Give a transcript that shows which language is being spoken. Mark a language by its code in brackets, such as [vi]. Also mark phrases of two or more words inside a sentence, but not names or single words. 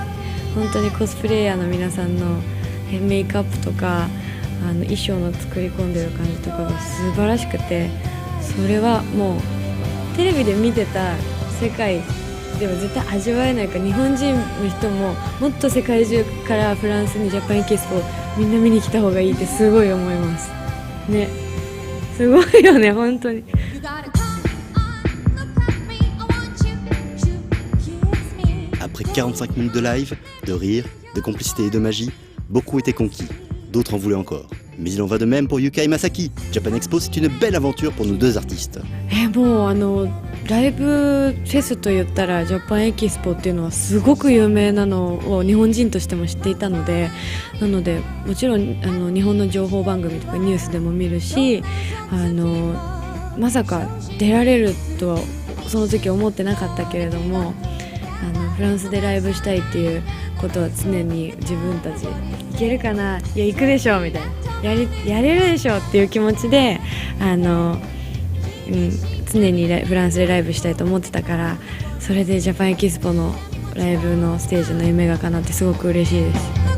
[ja] 本当にコスプレイヤーの皆さんのメイクアップとか衣装の作り込んでる感じとかが素晴らしくて、それはもうテレビで見てた世界では絶対味わえないから、日本人の人ももっと世界中からフランスにジャパンエキスポみんな見に来た方がいいってすごい思いますね。すごいよね本当に。 [fr] Après 45 minutes de live, de rire, de complicité et de magie, beaucoup étaient conquis. D'autres en voulaient encore. Mais il en va de même pour Yuka et Masaki. Japan Expo, c'est une belle aventure pour nos deux artistes. [ja] もうライブフェスといったらジャパンエキスポっていうのはすごく有名なのを日本人としても知っていたので、なのでもちろん日本の情報番組とかニュースでも見るし、まさか出られるとはその時思ってなかったけれども、フランスでライブしたいっていうことは常に自分たちいけるかな、いや行くでしょみたいな、やれるでしょっていう気持ちで常にフランスでライブしたいと思ってたから、それでジャパンエキスポのライブのステージの夢が叶ってすごく嬉しいです。